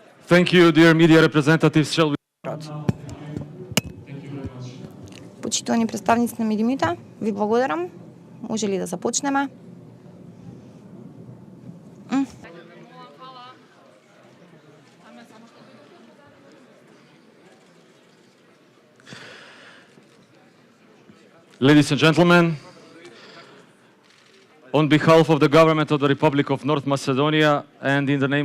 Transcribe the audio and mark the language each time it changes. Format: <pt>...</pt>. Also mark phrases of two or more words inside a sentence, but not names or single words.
<en>Thank you, dear media representatives. Shall we...</en> <mk>Почитувани представници на медиумите, ви благодарам. Може ли да започнеме?</mk> <en>Ladies and gentlemen, on behalf of the government of the Republic of North Macedonia and in the name</en>